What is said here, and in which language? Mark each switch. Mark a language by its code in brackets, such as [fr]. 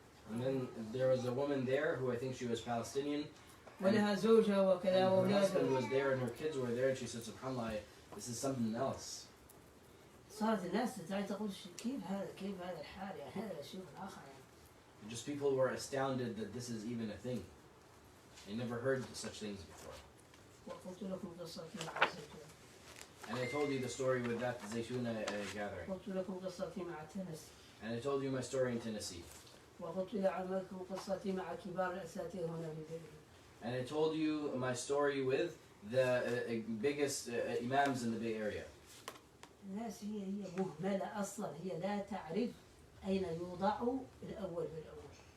[en] And then there was a woman there who I think she was Palestinian. [ar] ولها زوجها وكذا [en] Her husband [ar] وأولادها. [en] was there and her kids were there and she said, SubhanAllah, this is something else. [ar] صارت الناس تقول كيف هذا الحال يعني هذا شيء آخر يعني. [en] Just people were astounded that this is even a thing. They never heard such things before. [ar] وقلت لكم قصتي مع الزيتون. [en] And I told you the story with that Zaytuna gathering. [ar] قلت لكم قصتي مع تنس. [en] And I told you my story in Tennessee. [ar] وقلت لكم قصتي مع كبار الأساتذة هنا في البلد. [en] And I told you my story with the biggest imams in the Bay Area. [ar] الناس هي مهملة أصلا هي لا تعرف أين يوضع الأول بالأول.